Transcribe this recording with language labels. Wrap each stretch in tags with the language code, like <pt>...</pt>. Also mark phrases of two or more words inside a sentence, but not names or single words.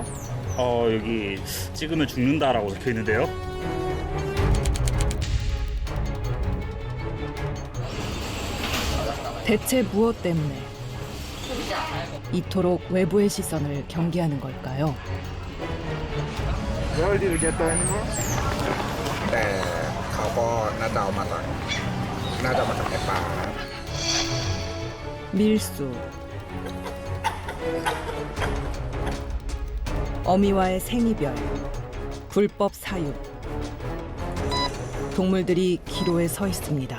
<ko>여기 찍으면 죽는다라고 적혀 있는데요. 대체 무엇 때문에 이토록 외부의 시선을 경계하는 걸까요?</ko> <en>Where did you get the animal?</en> <th>แต่เขาก็น่าจะเอามาจากในป่า</th> <ko>밀수, 어미와의 생이별, 불법 사육. 동물들이 기로에 서 있습니다.</ko>